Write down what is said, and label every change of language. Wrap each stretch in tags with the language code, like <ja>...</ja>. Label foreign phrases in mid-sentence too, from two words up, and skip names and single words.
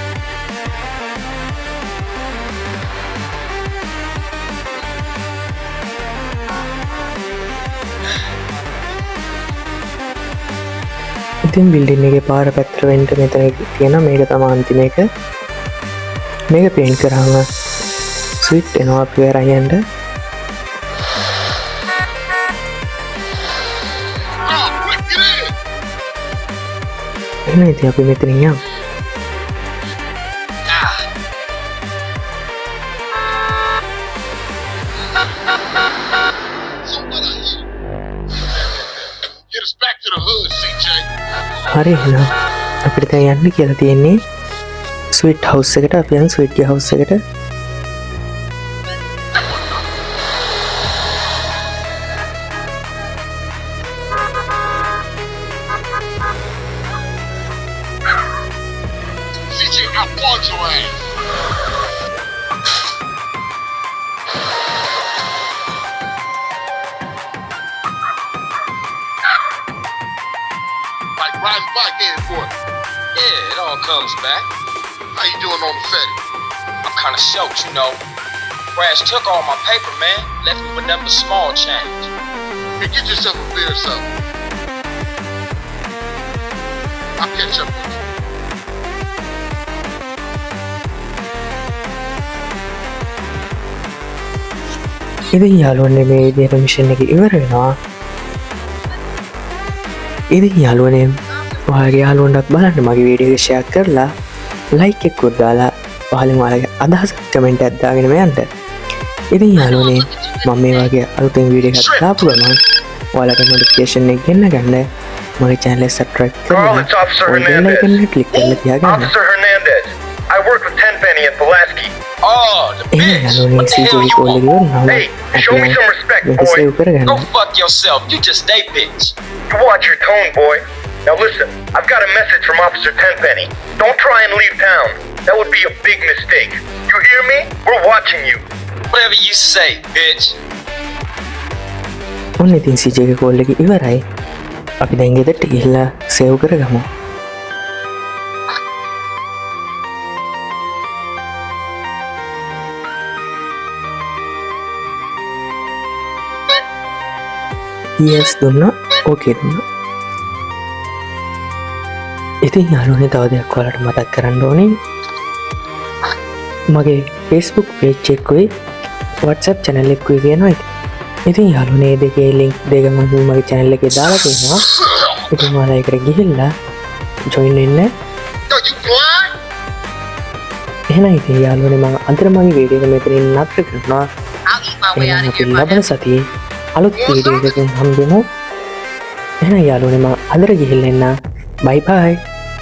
<si>ඉතින් බිල්ඩින් එකේ පාර පැත්තට වෙන්න මෙතන තියෙන මේක තමයි අන්තිම එක මේක පේන්ට් කරාම ස්විච් එනවා අපි වෙරයි යන්න එහෙනම් ඉතින් අපි මෙතනින් යමු</si> <en>Get us back to the hood, CJ.</en> <si>හරි එහෙනම් අපිට දැන් යන්න කියලා තියෙන්නේ ස්වීට් හවුස් එකට අපි යන් ස්වීට් ගේ හවුස් එකට</si> <en>CJ, I want your ass. Like riding bike airport. Yeah, it all comes back. How you doing on the Fetty? I'm kinda shocked, you know. Crash took all my paper, man. Left me with nothing but small change. Hey, get yourself a beer or something. I'll catch up with you.</en> <si>ඉතින් යාළුවනේ මේ විදිහට මිෂන් එක ඉවර වෙනවා ඉතින් යාළුවනේ ඔයාගේ යාළුවන්ටත් බලන්න මගේ වීඩියෝ එක ෂෙයා කරලා ලයික් එකකුත් දාලා පහලින් ඔයාලගේ අදහස් කමෙන්ට් එකක් දාගෙන යන්න ඉතින් යාළුවනේ මම මේ වගේ අලුතෙන් වීඩියෝ එකක් දාපු ගමන් ඔයාලට නොටිෆිකේෂන් එක ගෙන්න ගන්න මගේ channel එක subscribe</si> <en>Carl,</en> <si>කරලා</si> <en>it's Officer</en> <si>bell</si> <en>Hernandez.</en> <si>icon එක click කරලා තියාගන්න</si> <en>Officer Hernandez. I work with Tenpenny at Pulaski. Oh, the</en> <si>එහෙනම්</si> <en>bitch.</en> <si>යාළුවනේ</si> <en>What the</en> <si>CJ</si> <en>hell you</en> <si>කෝල් එක</si> <en>want?</en> <si>ඉවරනවා</si> <en>Hey, show me some respect,</en> <si>මේක</si> <en>boy.</en> <si>save කරගන්න</si> <en>Go fuck yourself. You just a bitch. You watch your tone, boy. Now listen, I've got a message from Officer Tenpenny. Don't try and leave town. That would be a big mistake. You hear me? We're watching you. Whatever you say, bitch.</en> <si>ඔන්න ඉතින් CJ ගේ කෝල් එක ඉවරයි අපි දැන් ගෙදරට ගිහිල්ලා සේව් කරගමු yes දුන්නා ඕකේ දුන්නා ඉතින් යාළුවනේ තව දෙයක් ඔයාලට මතක් කරන්න ඕනේ මගේ Facebook page එකකුයි WhatsApp channel එකකුයි තියෙනවා ඉතින් යාළුවනේ දෙකේ link දෙක මම මගේ channel එකේ දාලා තියෙනවා ඉතින් ඔයාලා ඒකට ගිහිල්ලා join වෙන්න</si> <en>Yo, you blind?</en> <si>එහෙනම් ඉතින් යාළුවනේ මම අන්තර මගේ වීඩියෝ එක මෙතනින් නතර කරනවා එහෙනම් අපි ලබන සතියේ අලුත් වීඩියෝ එකකින් හම්බෙමු එහෙනම් යාළුවනේ මම අදට ගිහිල්ලා එන්න</si> <en>bye bye</en>